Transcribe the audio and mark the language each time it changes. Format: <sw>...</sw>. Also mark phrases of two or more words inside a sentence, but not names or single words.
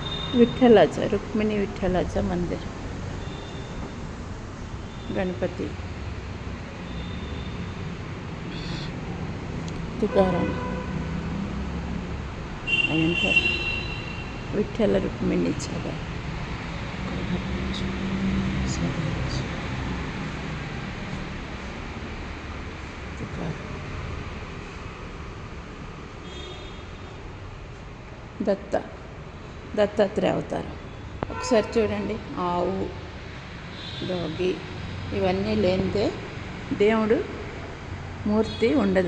<mr>विठ्ठलाचं रुक्मिणी विठ्ठलाचं मंदिर. गणपती, तुकाराम, त्यानंतर विठ्ठल रुक्मिणीचं</mr> <te>దత్తాత్రేయ అవతారం. ఒకసారి చూడండి, ఆవు, డాగి ఇవన్నీ లేనిదే దేవుడు మూర్తి ఉండదు.</te>